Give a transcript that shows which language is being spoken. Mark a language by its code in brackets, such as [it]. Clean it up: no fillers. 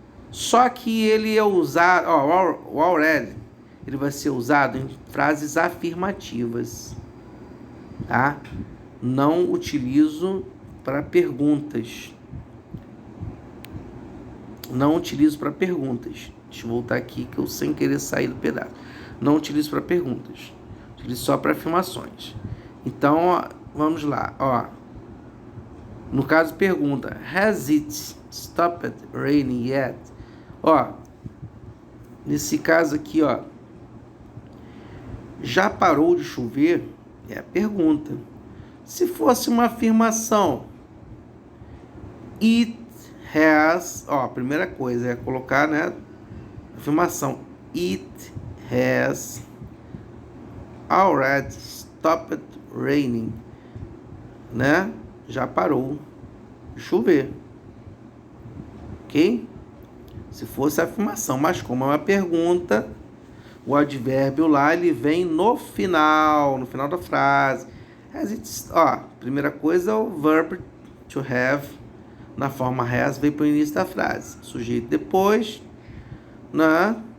[pt] Só que ele é usado, o already, ele vai ser usado em frases afirmativas, tá? Não utilizo para perguntas. Não utilizo para perguntas. Deixa eu voltar aqui que eu sem querer sair do pedaço. Não utilizo para perguntas. Utilizo só para afirmações. Então, ó, vamos lá. Ó. No caso, pergunta. [en] Has it stopped raining yet? [pt] Ó. Nesse caso aqui, ó. Já parou de chover? É a pergunta. Se fosse uma afirmação. [en] It has, [pt] ó, a primeira coisa é colocar, né, afirmação. [en] It has already stopped raining, né? [pt] Já parou de chover, ok? Se fosse afirmação, mas como é uma pergunta, o advérbio lá ele vem no final da frase. [en] Has it, [pt] ó, primeira coisa é o [en] verb to have. [pt] Na forma has, veio para o início da frase. Sujeito depois, né?